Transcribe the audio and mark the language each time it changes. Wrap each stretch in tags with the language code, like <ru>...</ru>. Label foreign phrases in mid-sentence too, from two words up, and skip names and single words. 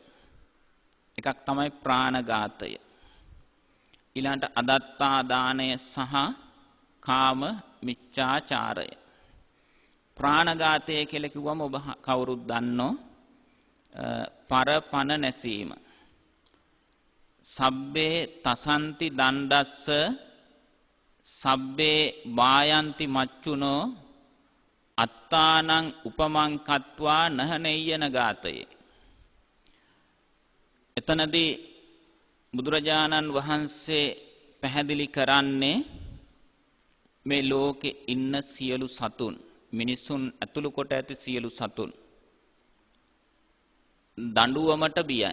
<si>එකක් තමයි ප්‍රාණඝාතය. ඊළඟට අදත්තා දානය සහ කාම මිච්ඡාචාරය. ප්‍රාණඝාතය කියලා කිව්වම ඔබ කවුරුත් දන්නෝ පරපණ නැසීම.</si> <pi>සබ්බේ තසන්ති දණ්ඩස්ස සබ්බේ වායන්ති මච්චුනෝ අත්තානං උපමං කତ୍වා නහනෙය්‍යන ගාතයේ.</pi> <si>එතනදී බුදුරජාණන් වහන්සේ පැහැදිලි කරන්නේ මේ ලෝකේ ඉන්න සියලු සතුන් මිනිසුන් ඇතුළු කොට ඇති සියලු සතුන් දඬුවමට බියයි.</si>